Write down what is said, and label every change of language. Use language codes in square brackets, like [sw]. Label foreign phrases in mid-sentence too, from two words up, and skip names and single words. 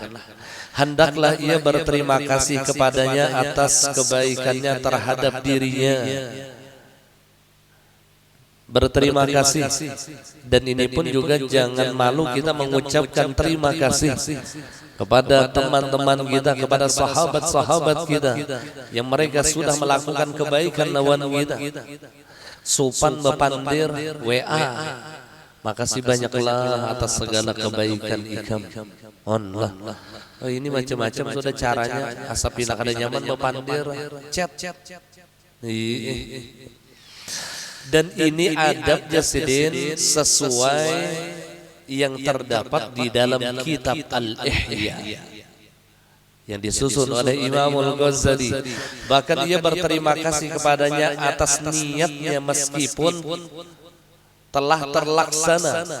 [id] Hendaklah ia berterima kasih kepadanya atas kebaikannya terhadap dirinya. Berterima kasih. Dan ini pun juga jangan malu kita mengucapkan terima kasih kepada teman-teman kita, kepada sahabat-sahabat kita yang mereka sudah melakukan kebaikan lawan kita. [bjn] Supan bepandir WA, makasih banyaklah atas segala kebaikan ikam. Onlah. [id] Oh, ini macam-macam sudah caranya. [bjn] Asap pindah kada nyaman bepandir chat. [id] Dan ini adab jasidin sesuai yang terdapat di dalam kitab Al-Ihya yang disusun oleh Imam Al-Ghazali. Bahkan ia berterima kasih kepadanya atas niatnya meskipun telah terlaksana.